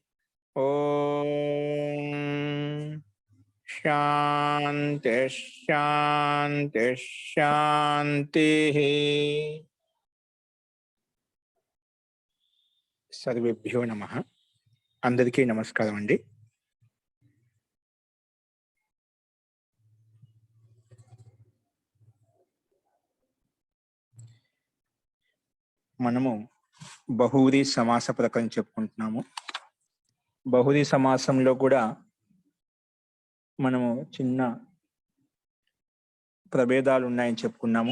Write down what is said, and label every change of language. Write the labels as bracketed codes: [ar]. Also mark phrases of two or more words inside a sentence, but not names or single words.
[sa] ओम शांति शांति शांति। सर्वेभ्यो नमः। [te] అందరికీ నమస్కారం అండీ। మనము బహువ్రీహి సమాస ప్రకరణ చెప్పుకుంటున్నాము. బహువ్రీహి సమాసంలో కూడా మనము చిన్న ప్రభేదాలు ఉన్నాయని చెప్పుకున్నాము.